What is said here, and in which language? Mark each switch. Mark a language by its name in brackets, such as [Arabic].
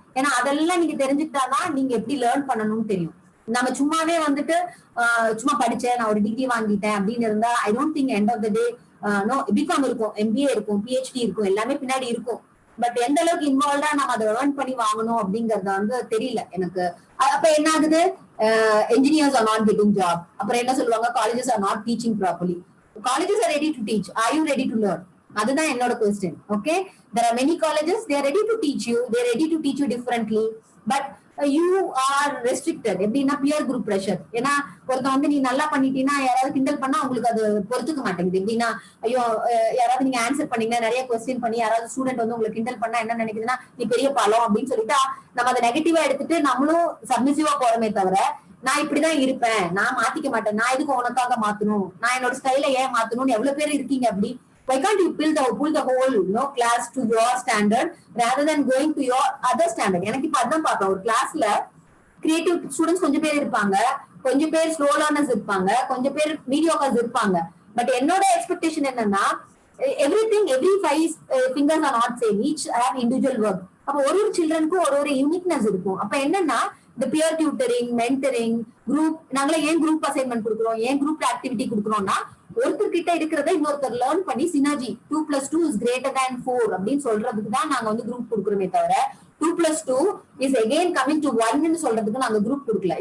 [Tamil] ஏன்னா அதெல்லாம் நீங்க தெரிஞ்சுக்கிட்டாதான் நீங்க எப்படி லேர்ன் பண்ணணும்னு தெரியும். நம்ம சும்மாவே வந்துட்டு சும்மா படிச்சேன், நான் ஒரு டிகிரி வாங்கிட்டேன் அப்படின்னு இருந்தா [English] I don't think end of the day no, [Tamil] BCom இருக்கும், MBA இருக்கும், PhD இருக்கும், எல்லாமே பின்னாடி இருக்கும். பட் எந்த அளவுக்கு இன்வால்வ்டா நம்ம அதை ஏர்ன் பண்ணி வாங்கணும் அப்படிங்கறத வந்து தெரியல எனக்கு. அப்ப என்ன ஆகுது, [English] engineers are not getting job. [Tamil] அப்புறம் என்ன சொல்லுவாங்க, [English] colleges are not teaching properly. Colleges are ready to teach. Are you ready to learn? [Tamil] அதுதான் என்னோட question. [English] Okay, there are many colleges, they are ready to teach you, they are ready to teach you differently, but you are restricted. [Tamil] எப்படின்னா [English] peer group pressure. [Tamil] ஏன்னா ஒருத்தன் வந்து நீ நல்லா பண்ணிட்டீங்கன்னா யாராவது கிண்டல் பண்ணா உங்களுக்கு அது பொறுத்துக்க மாட்டேங்குது. எப்படின்னா ஐயோ யாராவது நீங்க ஆன்சர் பண்ணீங்கன்னா, நிறைய கொஸ்டின் பண்ணி யாராவது ஸ்டூடெண்ட் வந்து உங்களுக்கு கிண்டல் பண்ணா என்ன நினைக்குதுன்னா, நீ பெரிய பாலம் அப்படின்னு சொல்லிட்டு நம்ம அதை நெகட்டிவா எடுத்துட்டு நம்மளும் சப்மிசிவா போறோமே தவிர, நான் இப்படிதான் இருப்பேன், நான் மாத்திக்க மாட்டேன், நான் இதுக்கு உனக்காக மாத்தணும், நான் என்னோட ஸ்டைல ஏன் மாத்தணும்னு எவ்வளவு பேர் இருக்கீங்க. அப்படி [English] why can't you pull the whole class to your standard rather than going to your other standard? [Tamil] எனக்கு இப்ப அதான் பார்ப்பேன், ஒரு கிளாஸ்ல கிரியேட்டிவ் ஸ்டூடெண்ட்ஸ் கொஞ்சம் பேர் இருப்பாங்க, கொஞ்சம் பேர் ஸ்லோ லேர்னர்ஸ் இருப்பாங்க, கொஞ்சம் பேர் மீடியோக்கர்ஸ் இருப்பாங்க. பட் என்னோட எக்ஸ்பெக்டேஷன் என்னன்னா, [English] everything, every 5 fingers are not same, each have individual work. [Tamil] அப்ப ஒரு சில்ட்ரனுக்கும் ஒரு யூனிக்னஸ் இருக்கும். அப்ப என்னன்னா இந்த பியர் டியூட்டரிங், மென்டரிங், குரூப், நாங்களே ஏன் குரூப் அசைன்மெண்ட் கொடுக்குறோம், ஏன் குரூப் ஆக்டிவிட்டி கொடுக்குறோம்னா ஒருத்தர் கிட்ட இருக்கிறத இன்னொருத்தர் லேர்ன் பண்ணி சினர்ஜி [English] 2+2 is greater than 4 [Tamil] அப்படின்னு சொல்றதுக்கு தான் நாங்க வந்து குரூப் கொடுக்குறோமே தவிர [English] 2+2 is again coming to 1 [Tamil] சொல்றதுக்கு நாங்க குரூப் கொடுக்கல.